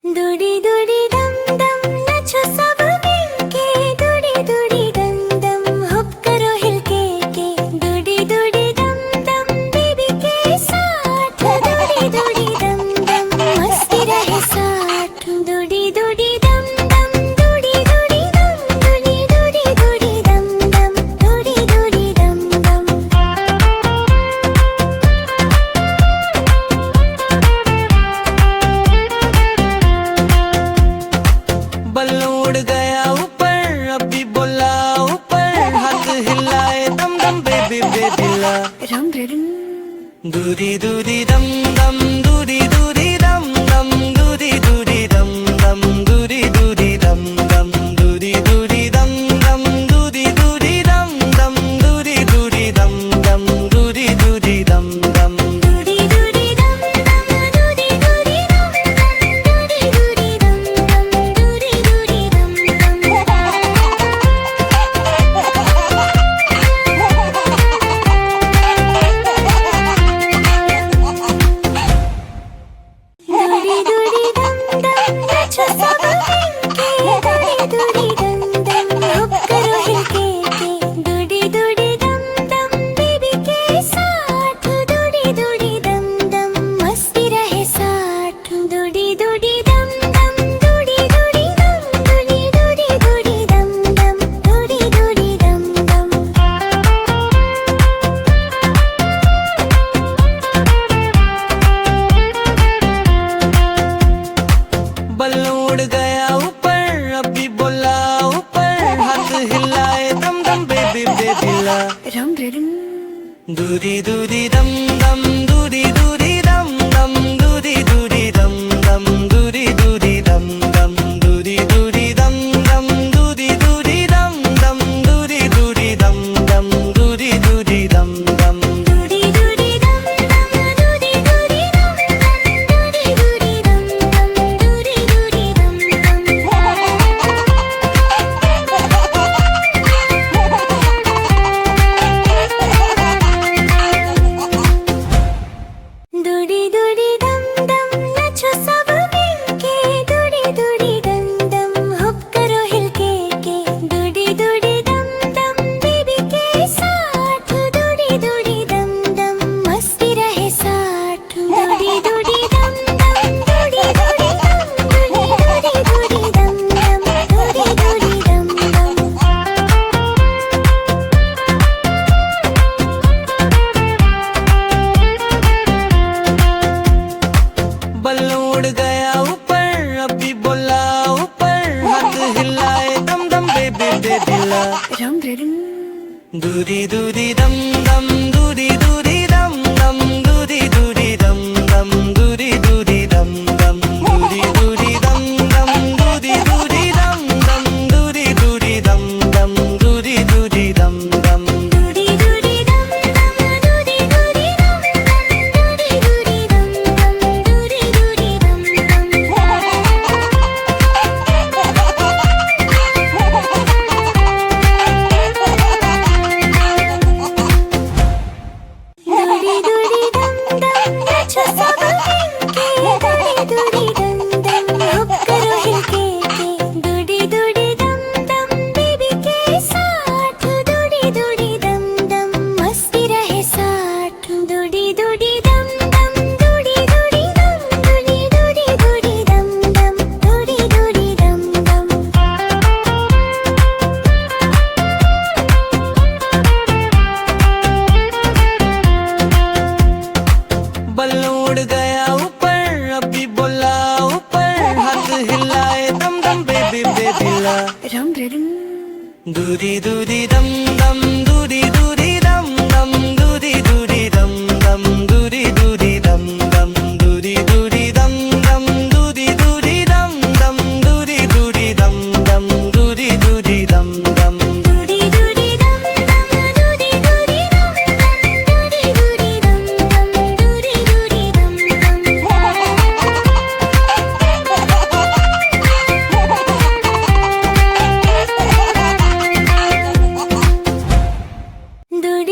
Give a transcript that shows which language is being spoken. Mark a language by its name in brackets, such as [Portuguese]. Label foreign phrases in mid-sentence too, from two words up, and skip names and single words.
[Hindi] दुड़ी दुड़ी दम दम नाचो सब मिलके, दुड़ी दुड़ी दम दम हुप करो हिलके के, दुड़ी दुड़ी दम दम बेबी के साथ, दुड़ी दुड़ी दम दम मस्ती रहे साथ, दुड़ी दुड़ी दम दम दुड़ी दुड़ी दम, दुड़ी दुड़ी दुड़ी दम दम, दुड़ी दुड़ी दम दम। बल्लू उड़ गया ऊपर, अभी बोला ऊपर, हाथ हिलाए दम दम [English] baby baby [Hindi] ला। रम रम दूरी दूरी दम दम, दूरी दूरी दम दम, दूरी दूरी दम दम, दूरी दूरी दम दम, दूरी दूरी दम दम, दूरी दूरी दम दम, दूरी दूरी दम दम, दूरी दूरी दम दम। दुड़ी दुड़ी दम दम, दुड़ी दुड़ी दम दम, दुड़ी दुड़ी दम दम, दुड़ी दुड़ी दम दुड़ी दुड़ी दम दम नाचो सब मिलके, दुड़ी दुड़ी दम दम हुप करो हिलके के, दुड़ी दुड़ी दम दम बेबी के साथ, दुड़ी दुड़ी दम दम मस्ती रहे साथ, दुड़ी दुड़ी दम दम, दुड़ी दुड़ी दम, दुड़ी दुड़ी दुड़ी दम दम, दुड़ी दुड़ी दम दम। बल्लू उड़ गया ऊपर, अभी बोला ऊपर, हाथ हिलाए दम दम [English] baby baby [Hindi] ला। रम रम दूरी दूरी दम दम, दूरी दूरी दम दम, दूरी दूरी दम दम, दूरी दूरी दम दम, दूरी दूरी दम दम, दूरी दूरी दम दम, दूरी दूरी दम दम, दूरी दूरी दम दम। दुड़ी दुड़ी दम दम, दुड़ी दुड़ी दम दम, दुड़ी दुड़ी दम दम, दुड़ी दुड़ी दम दम। दुड़ी दुड़ी दम दम नाचो सब मिलके, दुड़ी दुड़ी दम दम हुप करो हिलके के, दुड़ी दुड़ी दम दम बेबी के साथ, दुड़ी दुड़ी दम दम मस्ती रहे साथ, दुड़ी दुड़ी दम दम, दुड़ी दुड़ी दम, दुड़ी दुड़ी दुड़ी दम दम, दुड़ी दुड़ी दम दम। बल्लू उड़ गया ऊपर, अभी बोला ऊपर, हाथ हिलाए दम दम [English] baby baby [Hindi] ला। रम रम दूरी दूरी दम दम, दूरी दूरी दम दम, दूरी दूरी दम दम, दूरी दूरी दम दम, दूरी दूरी दम दम, दूरी दूरी दम दम, दूरी दूरी दम दम, दूरी दूरी दम दम। दुड़ी दुड़ी दम दम, दुड़ी दुड़ी दम दम, दुड़ी दुड़ी दम दम, दुड़ी दुड़ी दम दुड़ी दुड़ी दम दम नाचो सब मिलके, दुड़ी दुड़ी दम दम हुप करो हिलके के, दुड़ी दुड़ी दम दम बेबी के साथ, दुड़ी दुड़ी दम दम मस्ती रहे साथ, दुड़ी दुड़ी दम दम, दुड़ी दुड़ी दम, दुड़ी दुड़ी दुड़ी दम दम, दुड़ी दुड़ी दम दम। बल्लू उड़ गया ऊपर, अभी बोला ऊपर, हाथ हिलाए दम दम [English] baby baby [Hindi] ला। रम रम दूरी दूरी दम दम, दूरी दूरी दम दम, दूरी दूरी दम दम, दूरी दूरी दम दम, दूरी दूरी दम दम, दूरी दूरी दम दम, दूरी दूरी दम दम, दूरी दूरी दम दम। दुड़ी दुड़ी दम दम, दुड़ी दुड़ी दम दम, दुड़ी दुड़ी दम दम, दुड़ी दुड़ी दम दम।